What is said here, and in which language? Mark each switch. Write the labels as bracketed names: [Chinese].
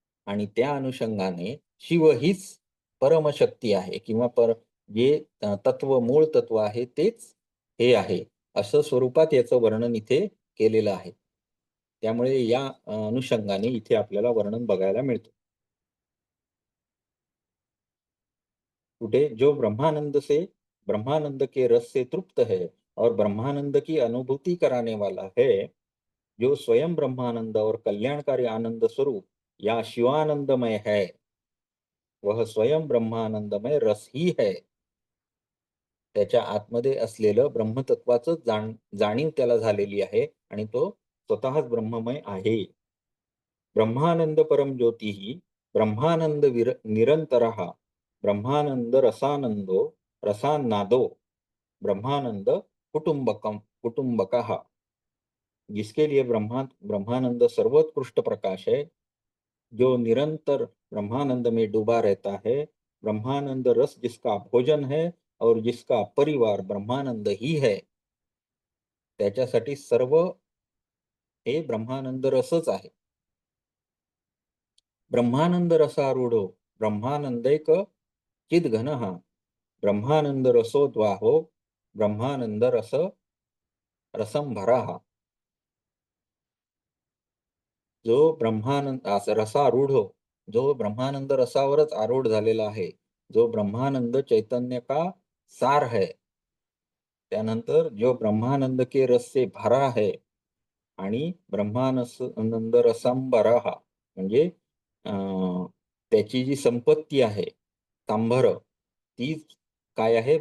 [Marathi] आणि त्या अनुषंगाने शिव हीच परमशक्ती आहे किंवा जे तत्व मूळ तत्व आहे तेच हे आहे, असं स्वरूपात याचं वर्णन इथे केलेलं आहे. त्यामुळे या अनुषंगाने इथे आपल्याला वर्णन बघायला मिळतं. [Hindi] कुठे जो ब्रह्मानंद के रस से तृप्त है और ब्रह्मानंद की अनुभूति कराने वाला है, जो स्वयं ब्रह्मानंद और कल्याणकारी आनंद स्वरूप या शिवानंदमय है, वह स्वयं ब्रह्मानंदमय रस ही है. [Marathi] त्याच्या आतमध्ये असलेलं ब्रह्मतत्वाचं जाणीव त्याला झालेली आहे आणि तो स्वतःच ब्रह्ममय आहे. [Sanskrit] ब्रह्मानंद परम ज्योती ब्रह्मानंद निरंतरः ब्रह्मानंद रसानंदो रसान्नादो ब्रह्मानंद कुटुंबकः, [Hindi] जिसके लिए ब्रह्मानंद सर्वोत्कृष्ट प्रकाश है, जो निरंतर ब्रह्मानंद में डूबा रहता है, ब्रह्मानंद रस जिसका भोजन है और जिसका परिवार ब्रह्मानंद ही है, [Marathi] त्याच्यासाठी सर्व हे ब्रह्मानंद रसच आहे. [Sanskrit] ब्रह्मानंद रसारूढो ब्रह्मानंदैक चिद्घनः ब्रह्मानंद रसोद्वाहो ब्रह्मानंद रसंभरः. [Hindi] जो रसारूढ हो, जो ब्रह्मानंद रसावरच आरूढ झालेला आहे, जो ब्रह्मानंद चैतन्य का सार है, [Marathi] त्यानंतर [Hindi] जो ब्रह्मानंद के रस से भरा है [Marathi] आणि ब्रह्मानंद रसंबरः, म्हणजे त्याची जी संपत्ती आहे सांभर, तीच काय आहे?